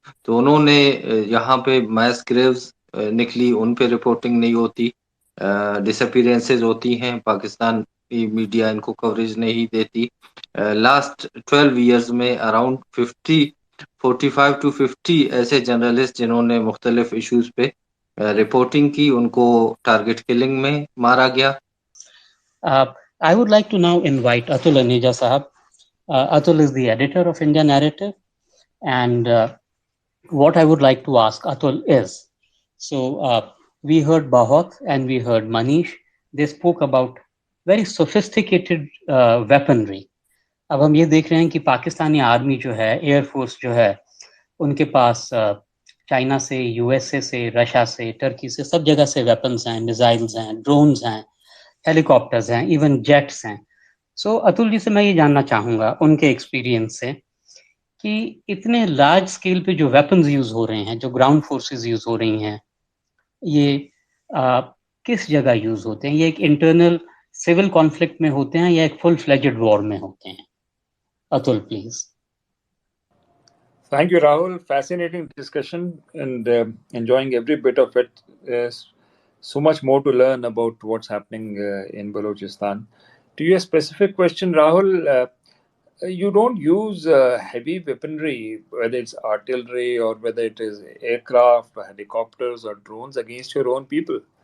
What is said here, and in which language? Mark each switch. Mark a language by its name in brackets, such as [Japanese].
[Urdu] تو انہوں نے یہاں پہ میس گریوز نکلی, ان پہ رپورٹنگ نہیں ہوتی, ڈس اپیرنسز ہوتی ہیں, پاکستان میڈیا ان کو کوریج نہیں دیتی. لاسٹ 12 ایئرز میں اراؤنڈ 45 to 50 ایسے جرنلسٹ جنہوں نے مختلف ایشوز پہ رپورٹنگ کی, ان کو ٹارگٹ کلنگ میں مارا گیا. [English] I would like to now invite Atul Aneja Sahab. Atul is the editor of India Narrative, and what I would like to ask Atul is, so we heard Bahut and we heard Manish. They spoke about very sophisticated weaponry. [Urdu] اب ہم یہ دیکھ رہے ہیں کہ Pakistani army جو ہے, air force جو ہے, ان کے پاس چائنا سے, یو ایس اے سے, رشیا سے, ٹرکی سے, سب جگہ سے ویپنس ہیں, میزائلز ہیں, ڈرونز ہیں, ہیلی کاپٹرز ہیں, ایون جیٹس ہیں. سو اتل جی سے میں یہ جاننا چاہوں گا ان کے ایکسپیرینس سے کہ اتنے لارج اسکیل پہ جو ویپنز یوز ہو رہے ہیں, جو گراؤنڈ فورسز یوز ہو رہی ہیں, یہ کس جگہ یوز ہوتے ہیں؟ یہ ایک انٹرنل سول کانفلکٹ میں ہوتے ہیں یا ایک فل فلیجڈ وار میں ہوتے ہیں؟ [English] Atul, please. Thank you, Rahul. Fascinating discussion and enjoying every bit of it. So much more to learn about what's happening in Balochistan. To your specific question, Rahul, you don't use heavy weaponry, whether it's artillery or whether it is aircraft, helicopters or drones against your own people.